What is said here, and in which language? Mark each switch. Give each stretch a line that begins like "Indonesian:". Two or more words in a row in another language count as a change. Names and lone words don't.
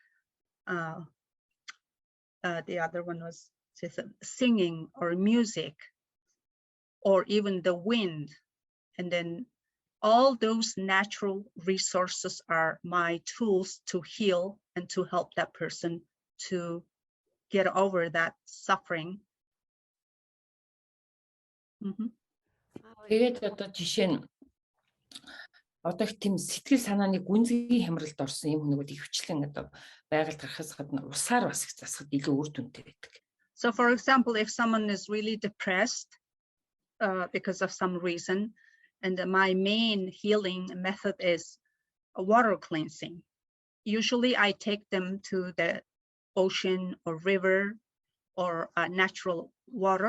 English: The other one was just singing or music, or even the wind. And then all those natural resources are my tools to heal and to help that person to get over that suffering.
Mongolian: Тэгээд одоо жишээ нь одоо их тийм сэтгэл санааны гүнзгий хямралд орсон юм хүмүүсийг хвчлэн одоо байгальд гарахаас гадна усаар бас их засахад илүү үр дүнтэй байдаг.
English: So for example, if someone is really depressed because of some reason, and my main healing method is water cleansing. Usually I take them to the ocean or river or natural water.